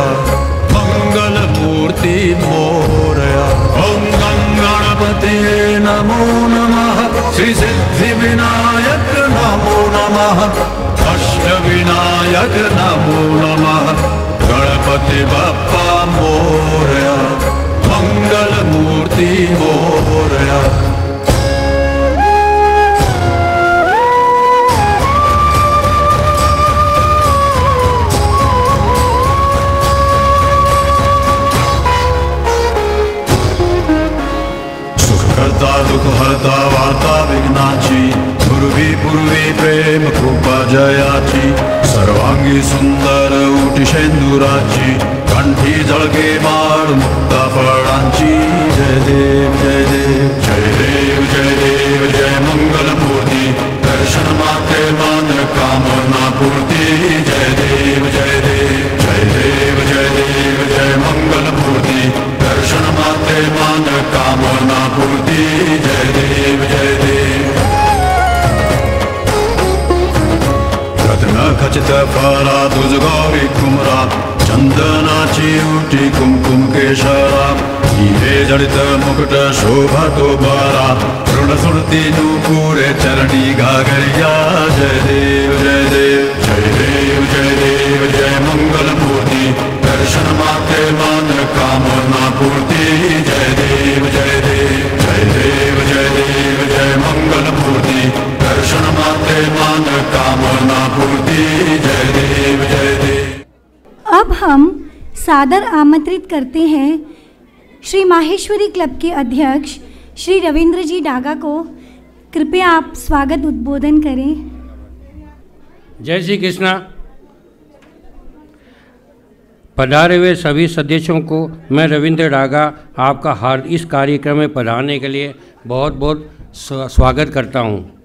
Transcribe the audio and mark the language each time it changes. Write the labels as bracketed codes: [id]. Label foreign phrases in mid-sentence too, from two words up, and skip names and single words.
[mr] मंगलमूर्ति मोरया। ओम गणपतये नमो नमः, श्री सिद्धि विनायक नमो नमः, अष्ट विनायक नमो नमः, गणपति बप्पा मोरया। मंगलमूर्ति मोरया। सुखकर्ता दुःखहर्ता वार्ता विघ्नाची, पूर्वी पूर्वी प्रेम कृपा जयाची, सर्वांगी सुंदर उटी शेंदुराची, कंठी जळके माळ मुक्ता फळांची। जय देव जय देव जय देव जय देव जय मंगलमूर्ती, दर्शन मात्रे मान कामना पूर्ती। जय देव जय देव जय देव जय देव जय मंगलमूर्ती, दर्शन मात्रे मान कामना पूर्ती। जय देव जय देव। रत्न खचित फरा तुझ गौरी कुमरा, चंदनाची उटी कुमकुम केशरा, हिरे जडित मुकुट शोभा तो बारा, ऋण सुरती नूपुरे चरणी घागरिया। जय देव जय देव जय देव जय देव जय मंगलमूर्ति, दर्शन मात्रे मान कामना पूर्ति। जय देव जय देव जय देव जय देव जय मंगलमूर्ति, दर्शन मात्रे मान कामना पूर्ति। जय देव जय देव। [hi] अब हम सादर आमंत्रित करते हैं श्री माहेश्वरी क्लब के अध्यक्ष श्री रविंद्र जी डागा को। कृपया आप स्वागत उद्बोधन करें। जय श्री कृष्णा। पधारे हुए सभी सदस्यों को मैं रविंद्र डागा आपका इस कार्यक्रम में पधारने के लिए बहुत बहुत स्वागत करता हूं।